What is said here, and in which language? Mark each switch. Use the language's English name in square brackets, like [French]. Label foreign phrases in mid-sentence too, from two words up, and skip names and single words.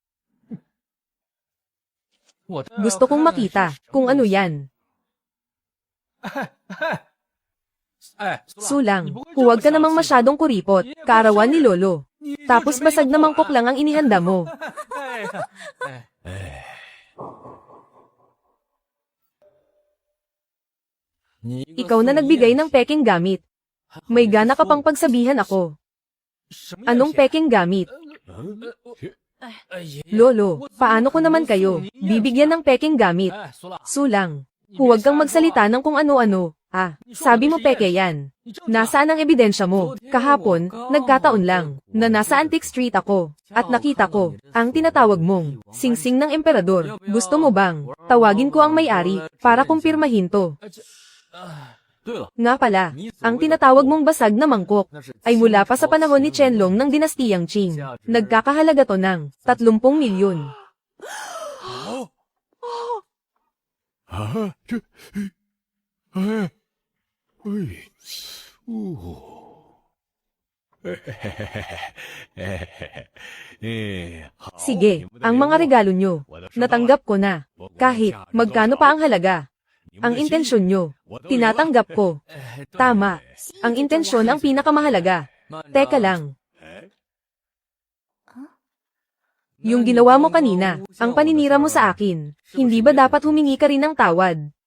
[Filipino] Gusto kong makita kung ano yan. [Chinese] 哎， [Filipino] Sulang, huwag ka namang masyadong kuripot, kaarawan ni Lolo. Tapos basag na mangkok lang ang inihanda mo. [Chinese] 哎呀，哎，你 [Filipino] Ikaw na nagbigay ng peking gamit. May gana ka pang pagsabihan ako. [Chinese] 什么 [Filipino] Anong peking gamit? [Chinese] 哎爷爷， [Filipino] Lolo, paano ko naman kayo bibigyan ng peking gamit? [Chinese] 哎，苏拉， [Filipino] Sulang, huwag kang magsalita ng kung ano-ano. Sabi mo peke yan. [Chinese] 你证据呢 [Filipino] Nasaan ang ebidensya mo? Kahapon, nagkataon lang, na nasa Antique Street ako, at nakita ko, ang tinatawag mong, singsing ng emperador. Gusto mo bang, tawagin ko ang may-ari, para kumpirmahin to? [Chinese] 对了， [Filipino] Nga pala, ang tinatawag mong basag na mangkok, [Chinese] 那是 [Filipino] ay mula pa sa panahon ni Qianlong ng dinastiyang Qing. Nagkakahalaga to ng 30 milyon. [Chinese] 啊，这，哎，哎，哦，好， [Filipino] Sige, ang mga regalo nyo, natanggap ko na. Kahit, magkano pa ang halaga. Ang intensyon nyo, tinatanggap ko. Tama, ang intensyon ang pinakamahalaga. Teka lang, yung ginawa mo kanina, ang paninira mo sa akin, hindi ba dapat humingi ka rin ng tawad?